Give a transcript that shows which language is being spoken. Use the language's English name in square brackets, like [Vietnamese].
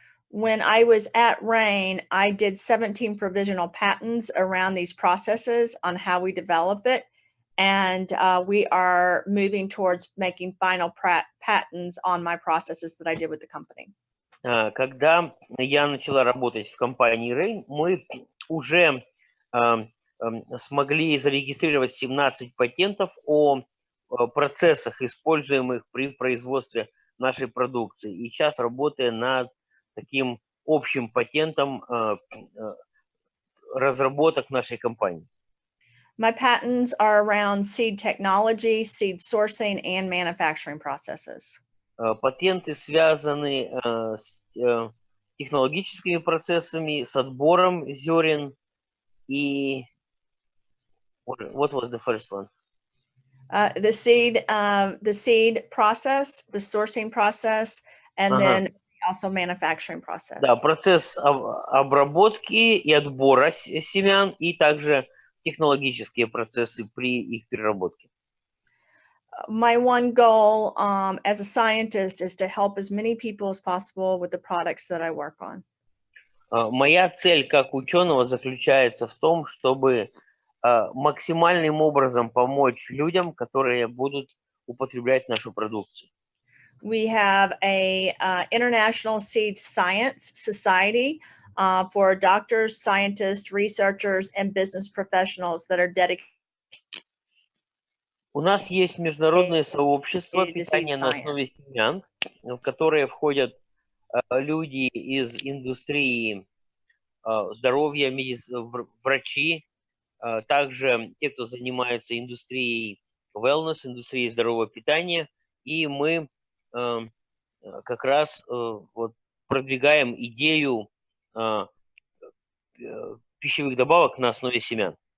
[English] When I was at RAIN, I did 17 provisional patents around these processes on how we develop it. And we are moving towards making final patents on my processes that I did with the company. [Russian] Когда я начала работать в компании RAIN, мы уже смогли зарегистрировать 17 патентов о процессах, используемых при производстве нашей продукции. И сейчас работаем над таким общим патентом разработок нашей компании. [English] My patents are around seed technology, seed sourcing, and manufacturing processes. [Russian] Патенты связаны с технологическими процессами, с отбором зерен и [English] what was the first one? The seed process, the sourcing process, and then also manufacturing process. [Russian] Да, процесс обработки и отбора семян, и также технологические процессы при их переработке. [English] My one goal as a scientist is to help as many people as possible with the products that I work on. [Russian] Моя цель как ученого заключается в том, чтобы максимальным образом помочь людям, которые будут употреблять нашу продукцию. [English] We have a International Seed Science Society for doctors, scientists, researchers, and business professionals that are dedicated. [Russian] У нас есть международное сообщество питания на основе семян, в которое входят люди из индустрии здоровья, врачи, также те, кто занимается индустрией wellness, индустрией здорового питания, и мы как раз продвигаем идею пищевых добавок на основе семян.